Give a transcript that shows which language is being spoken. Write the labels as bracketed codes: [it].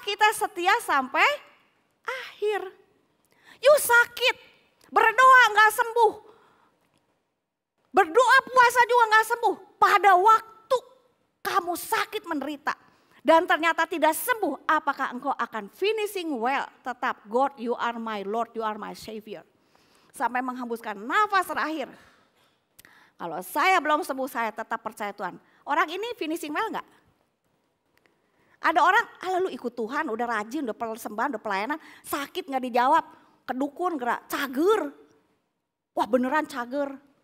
[id] Kita setia sampai akhir. You sakit, berdoa gak sembuh. Berdoa puasa juga gak sembuh. Pada waktu kamu sakit menderita. Dan ternyata tidak sembuh. Apakah engkau akan finishing well? [en] Tetap God you are my Lord, you are my Savior. [id] Sampai menghembuskan nafas terakhir. Kalau saya belum sembuh saya tetap percaya Tuhan. Orang ini finishing well gak? Ada orang lalu ikut Tuhan udah rajin, udah persembahan, udah pelayanan. Sakit gak dijawab. Kedukun gerak, cager. Wah beneran cager.